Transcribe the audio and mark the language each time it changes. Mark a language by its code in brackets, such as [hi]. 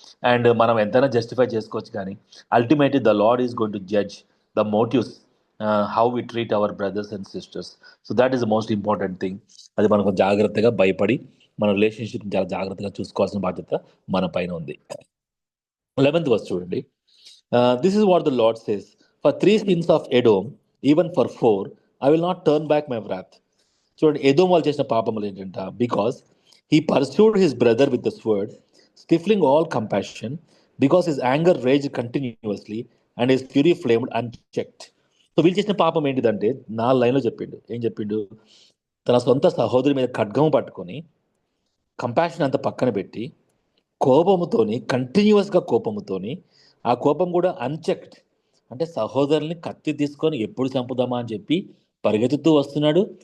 [en] and [te] మనం ఎంతైనా justify చేసుకోవచ్చు, కానీ [en] Ultimately the lord is going to judge the motives, how we treat our brothers and sisters. So that is the most important thing. [te] అది మనకు జాగ్రత్తగా భయపడి మన రిలేషన్షిప్ చాలా జాగ్రత్తగా చూసుకోవాల్సిన బాధ్యత మన పైన ఉంది. [en] 11th verse [te] చూడండి. [en] This is what the Lord says, for 3 sins of Edom, even for 4, I will not turn back my wrath. [te] చూడండి, ఎదోం వాళ్ళు చేసిన పాపములు ఏంటంట, [en] Because he pursued his brother with the sword, stifling all compassion, because his anger rage continuously and his fury flamed unchecked. [te] So వీళ్ళు చేసిన పాపం ఏంటిదంటే, 4 లైన్లో చెప్పిండు. ఏం చెప్పిండు? తన సొంత సహోదరి మీద ఖడ్గం పట్టుకొని కంపాషన్ అంతా పక్కన పెట్టి కోపముతోని, కంటిన్యూస్గా కోపముతోని, ఆ కోపం కూడా అన్చెక్డ్ అంటే సహోదరుల్ని కత్తి తీసుకొని ఎప్పుడు చంపుదామా అని చెప్పి పరిగెత్తుతూ వస్తున్నాడు.